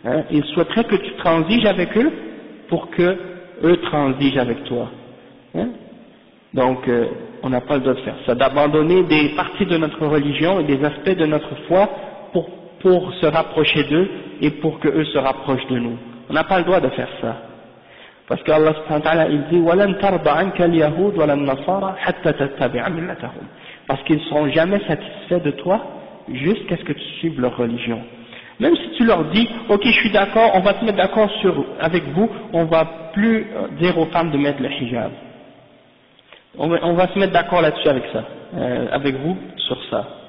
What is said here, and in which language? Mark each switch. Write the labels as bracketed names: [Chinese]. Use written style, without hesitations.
[French] Ils souhaiteraient que tu transiges avec eux pour que eux transigent avec toi. Hein? Donc on n'a pas le droit de faire ça, d'abandonner des parties de notre religion et des aspects de notre foi pour se rapprocher d'eux et pour que eux se rapprochent de nous. On n'a pas le droit de faire ça. Parce qu'Allah subhanahu wa ta'ala il dit [Arabic] وَلَنْ تَرْضَ عَنْكَ الْيَهُودُ وَلَا النَّصَارَى حَتَّى تَتَّبِعَ مِلَّتَهُمْ. [French] Parce qu'ils ne seront jamais satisfaits de toi jusqu'à ce que tu suives leur religion. Même si tu leur dis, ok je suis d'accord, on va te mettre d'accord avec vous, on va plus dire aux femmes de mettre le hijab. On va se mettre d'accord là-dessus avec ça, avec vous sur ça.